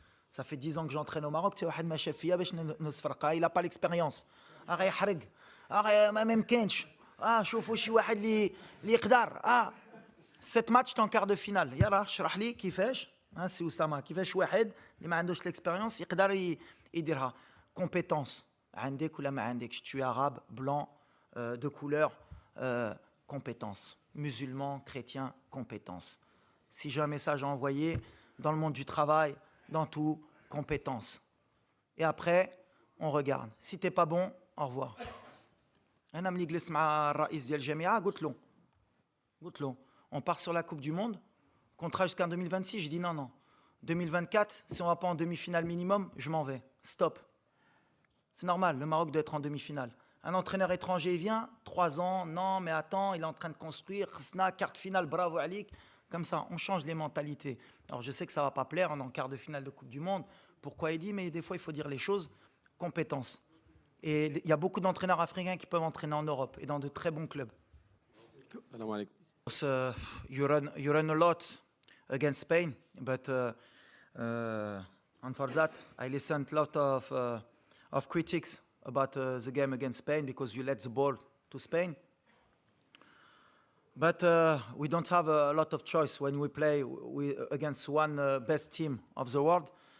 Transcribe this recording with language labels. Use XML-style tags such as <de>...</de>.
<fr>Ça fait 10 ans que j'entraîne au Maroc, c'est</fr> <ar>واحد ما شاف فيا باش نصفرقها،</ar> <fr>il a pas l'expérience.</fr> <ar>غيحرق، ما ممكنش. شوفوا شي واحد اللي يقدر.</ar> <fr>7 ماتش en quart de finale.</fr> <ar>يلا اشرح لي كيفاش. سي اسامه كيفاش واحد اللي ما عندوش l'expérience يقدر يديرها. compétence. عندك ولا ما عندكش,</ar> <fr>tu es arabe, blanc, de couleur, compétence. Musulman, chrétien, compétence. Si j'ai un message à envoyer, dans le monde du travail, dans tout, compétence. Et après, on regarde. Si t'es pas bon, au revoir.</fr> <ar>أنا ملي جلست مع الرئيس ديال الجامعة قلت له</ar> <fr>on part sur la Coupe du Monde, contrat jusqu'en 2026. Je dis non. 2024, si on va pas en demi-finale minimum, je m'en vais. Stop. C'est normal, le Maroc doit être en demi-finale. Un entraîneur étranger vient, 3 ans, non, mais attends, il est en train de construire, khsna, quart de finale, bravo Alik. Comme ça, on change les mentalités. Alors je sais que ça ne va pas plaire, on est en quart de finale de Coupe du Monde. Pourquoi il dit, mais des fois il faut dire les choses, compétence. Et il y a beaucoup d'entraîneurs africains qui peuvent entraîner en Europe et dans de très bons clubs.</fr> <ar>Salam alaikum.</ar> <en>You run a lot against Spain, but and for that, I listened a lot of critics about the game against Spain because you let the ball to Spain. But we don't have a lot of choice when we play against one best team of the world.</en>